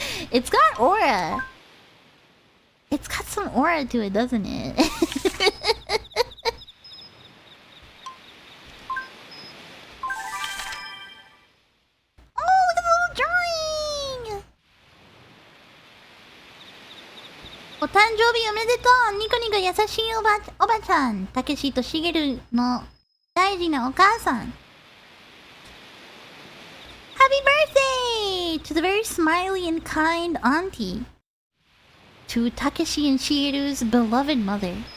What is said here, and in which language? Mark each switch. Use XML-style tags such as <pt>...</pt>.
<en>It's got aura. It's got some aura to it, doesn't it? Oh, look at the little drawing!</en> <ja>お誕生日おめでとう。ニコニコ優しいおばちゃん。たけしとしげるの大事なお母さん。</ja> <en>Happy birthday to the very smiley and kind auntie. To Takeshi and Shigeru's beloved mother.</en>